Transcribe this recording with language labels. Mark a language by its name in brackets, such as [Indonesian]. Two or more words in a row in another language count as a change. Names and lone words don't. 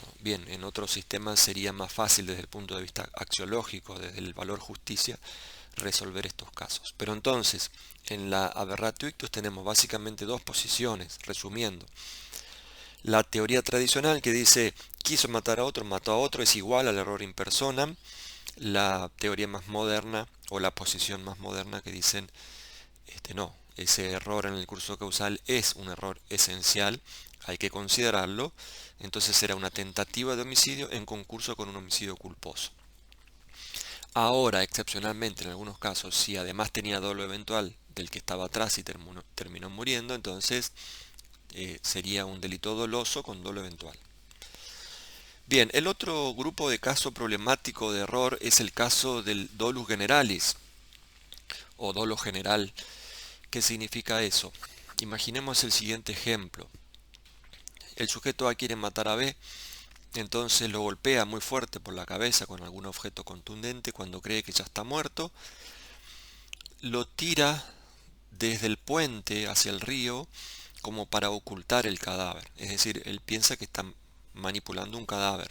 [Spanish] Bien, en otros sistemas sería más fácil desde el punto de vista axiológico, desde el valor justicia, resolver estos casos. Pero entonces, en la [Latin] aberratio ictus [Spanish] tenemos básicamente dos posiciones, resumiendo. La teoría tradicional que dice quiso matar a otro, mató a otro, es igual al [Latin] error in personam. [Spanish] La teoría más moderna o la posición más moderna que dicen no, ese error en el curso causal es un error esencial, hay que considerarlo, entonces será una tentativa de homicidio en concurso con un homicidio culposo. Ahora, excepcionalmente, en algunos casos, si además tenía dolo eventual del que estaba atrás y terminó muriendo, entonces sería un delito doloso con dolo eventual. Bien, el otro grupo de caso problemático de error es el caso del [Latin] dolus generalis [Spanish] o dolo general. ¿Qué significa eso? Imaginemos el siguiente ejemplo. El sujeto A quiere matar a B, entonces lo golpea muy fuerte por la cabeza con algún objeto contundente cuando cree que ya está muerto, lo tira desde el puente hacia el río como para ocultar el cadáver, es decir, él piensa que está manipulando un cadáver.